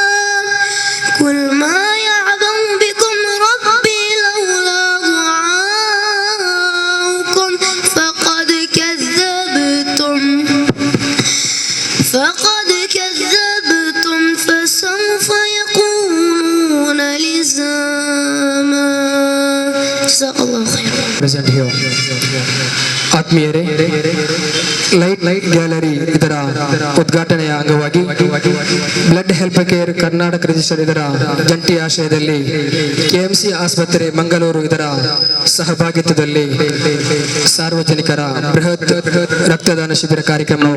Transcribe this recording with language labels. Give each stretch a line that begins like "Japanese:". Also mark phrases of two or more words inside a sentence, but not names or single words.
Arabic: قل ما يعبأ بكم ربي لولا دعاؤكم فقد كذبتم فسوف يكونون لزاما. جزاك الله خيرا.
English: present here.
Kannada: ಆತ್ಮೀಯರೇ, ಲೈಟ್ ಗ್ಯಾಲರಿ ಇದರ ಉದ್ಘಾಟನೆಯ ಅಂಗವಾಗಿ ಬ್ಲಡ್ ಹೆಲ್ಪ್ ಕೇರ್ ಕರ್ನಾಟಕ ರಿಜಿಸ್ಟರ್ ಇದರ ಜಂಟಿ ಆಶ್ರಯದಲ್ಲಿ ಕೆಎಂಸಿ ಆಸ್ಪತ್ರೆ ಮಂಗಳೂರು ಇದರ ಸಹಭಾಗಿತ್ವದಲ್ಲಿ ಸಾರ್ವಜನಿಕರ ಬೃಹತ್ ರಕ್ತದಾನ ಶಿಬಿರ ಕಾರ್ಯಕ್ರಮವು